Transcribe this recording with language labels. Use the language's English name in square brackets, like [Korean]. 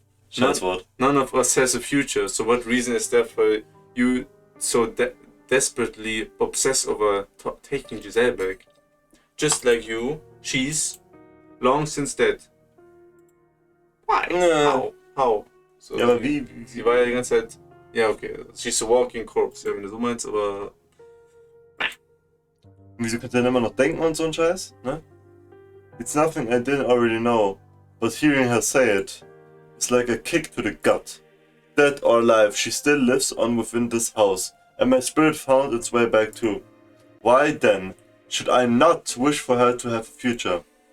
[German] Scheißwort. [English] None of us has a future, so what reason is there for you so desperately obsessed over taking Giselle back? Just like you, she's long since dead. Why? How? So, [German] Ja, aber wie? Sie war ja die ganze Zeit. Ja, okay. [English] She's a walking corpse, [German] ja, wenn du so meinst, aber. Wieso könnt ihr denn immer noch denken und so ein Scheiß? Ne? [English] It's nothing I didn't already know, but hearing her say it is like a kick to the gut. Dead or alive, she still lives on within this house, and my spirit found its way back too. Why then should I not wish for her to have a future?